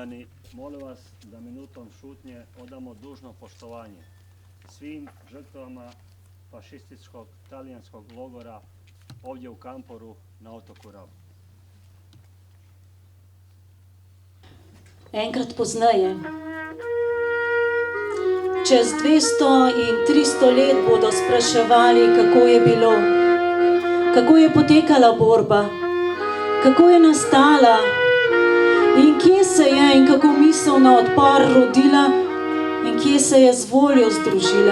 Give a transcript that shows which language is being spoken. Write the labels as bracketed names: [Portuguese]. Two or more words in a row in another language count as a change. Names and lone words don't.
[Croatian] molim vas da minutom šutnje odamo dužno poštovanje svim žrtvama fašističkog talijanskog logora ovdje u Kamporu na otoku Rab. [Slovenian] Enkrat pozneje, čez 200 in 300 let bodo spraševali, kako je bilo, kako je potekala borba, kako je nastala in kje se je in kako misel na odpor rodila in kje se je z voljo združila.